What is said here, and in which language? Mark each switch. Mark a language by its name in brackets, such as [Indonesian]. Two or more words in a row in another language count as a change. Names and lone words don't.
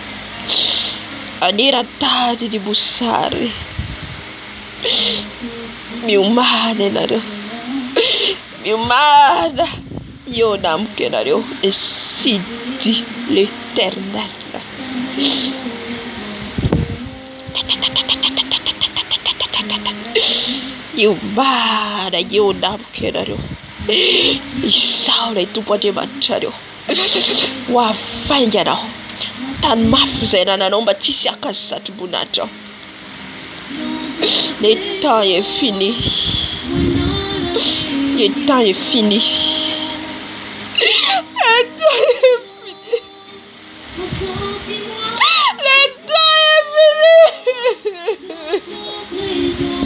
[Malagasy] ny mosary miomana ianareo, miomana io namiko ianareo. [French] Ainsi dit l'Éternel. [Malagasy] Miomana io namiko ianareo. Izao ilay Tompo Andriamanitra reo ho avainga anao tany mafy izay nananao mba tsy hisy akazy satroboninahitra. [French] Le temps est fini. Le temps est fini. Le temps est fini. Le temps est fini.